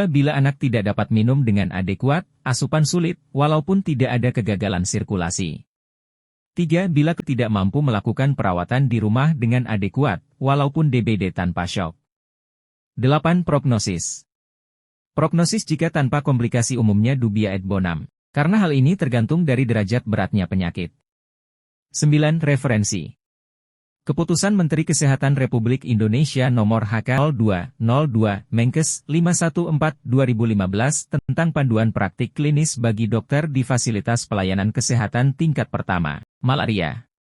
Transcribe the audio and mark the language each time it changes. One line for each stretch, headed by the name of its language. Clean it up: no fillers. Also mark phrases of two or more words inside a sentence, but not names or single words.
Indonesian: Bila anak tidak dapat minum dengan adekuat, asupan sulit, walaupun tidak ada kegagalan sirkulasi. 3. Bila tidak mampu melakukan perawatan di rumah dengan adekuat, walaupun DBD tanpa shock. 8. Prognosis. Prognosis jika tanpa komplikasi umumnya
Latin: dubia et bonum,
Indonesian: karena hal ini tergantung dari derajat beratnya penyakit. 9. Referensi. Keputusan Menteri Kesehatan Republik Indonesia Nomor HK0202 Menkes 514/2015 tentang panduan praktik klinis bagi dokter di fasilitas pelayanan kesehatan tingkat pertama, malaria.